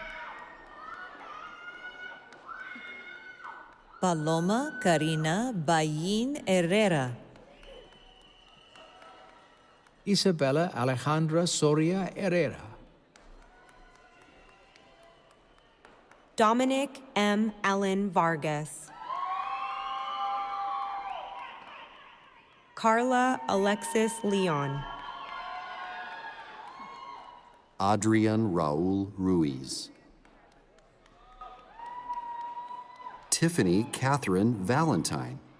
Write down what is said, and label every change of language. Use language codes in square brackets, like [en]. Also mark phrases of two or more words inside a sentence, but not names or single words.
[en] Paloma Karina Bayin Herrera. Isabella Alejandra Soria Herrera. Dominic M. Allen Vargas. Carla Alexis Leon. Adrian Raul Ruiz. Tiffany Catherine Valentine.